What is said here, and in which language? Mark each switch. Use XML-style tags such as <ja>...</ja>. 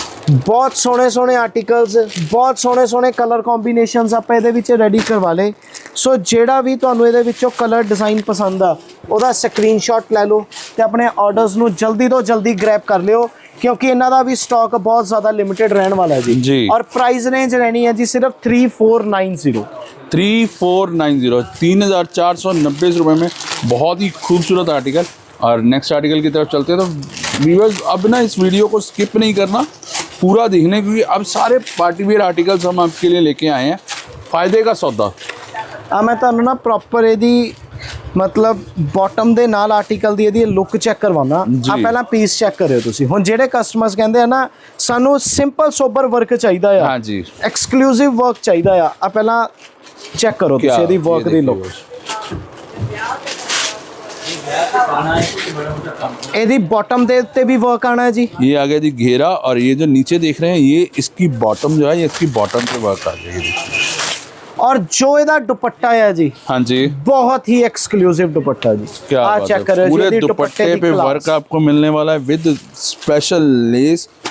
<pa>ਬਹੁਤ ਸੋਹਣੇ ਸੋਹਣੇ ਆਰਟੀਕਲਸ, ਬਹੁਤ ਸੋਹਣੇ ਸੋਹਣੇ ਕਲਰ ਕੰਬੀਨੇਸ਼ਨਸ ਆਪਾਂ ਇਹਦੇ ਵਿੱਚ ਰੈਡੀ ਕਰਵਾ ਲਏ। ਸੋ ਜਿਹੜਾ ਵੀ ਤੁਹਾਨੂੰ ਇਹਦੇ ਵਿੱਚੋਂ ਕਲਰ ਡਿਜ਼ਾਈਨ ਪਸੰਦ ਆ ਉਹਦਾ ਸਕਰੀਨਸ਼ਾਟ ਲੈ ਲਓ ਤੇ ਆਪਣੇ ਆਰਡਰਸ ਨੂੰ ਜਲਦੀ ਤੋਂ ਜਲਦੀ ਗ੍ਰੈਬ ਕਰ ਲਿਓ, ਕਿਉਂਕਿ ਇਹਨਾਂ ਦਾ ਵੀ ਸਟਾਕ ਬਹੁਤ ਜ਼ਿਆਦਾ ਲਿमिटेड ਰਹਿਣ वाला है जी।</pa> <hi>और प्राइस रेंज रहनी है जी सिर्फ 3490 3490 रुपये में बहुत ही खूबसूरत आर्टिकल। और नेक्स्ट आर्टिकल की तरफ चलते हैं। तो व्यूअर्स अब ना इस वीडियो को स्किप नहीं करना, पूरा देखने, क्योंकि अब सारे पार्टी वेयर आर्टिकल्स हम आपके लिए लेके आए हैं। फ़ायदे का सौदा।</hi> <pa>मैं तुहानू ना प्रॉपर ਇਹਦੀ मतलब बॉटम ਦੇ ਨਾਲ ਆਰਟੀਕਲ ਦੀ ਇਹਦੀ ਲੁੱਕ ਚੈੱਕ ਕਰਵਾਉਣਾ। ਆ ਪਹਿਲਾਂ ਪੀਸ ਚੈੱਕ ਕਰਿਓ ਤੁਸੀਂ। ਹੁਣ ਜਿਹੜੇ ਕਸਟਮਰਸ ਕਹਿੰਦੇ ਆ ਨਾ ਸਾਨੂੰ ਸਿੰਪਲ ਸੋਬਰ ਵਰਕ ਚਾਹੀਦਾ ਆ, ਹਾਂ ਜੀ, ਐਕਸਕਲੂਸਿਵ ਵਰਕ ਚਾਹੀਦਾ ਆ ਪਹਿਲਾਂ ਚੈੱਕ ਕਰੋ ਤੁਸੀਂ ਇਹਦੀ ਵਰਕ ਦੀ ਲੁੱਕ। ਇਹਦੀ बॉटम ਦੇ ਉੱਤੇ भी वर्क आना है जी।</pa> <hi>ये आ गया जी घेरा, और ये जो नीचे देख रहे हैं ये इसकी बॉटम जो है ये इसकी बॉटम पे वर्क आ जाएगी। और जो ਇਹਦਾ ਦੁਪੱਟਾ है जी, हाँ जी, बहुत ही एक्सक्लूसिव दुपट्टा जी। क्या चेक करें, पूरे दुपट्टे पे वर्क आपको मिलने वाला है विद स्पेशल लेस।</hi>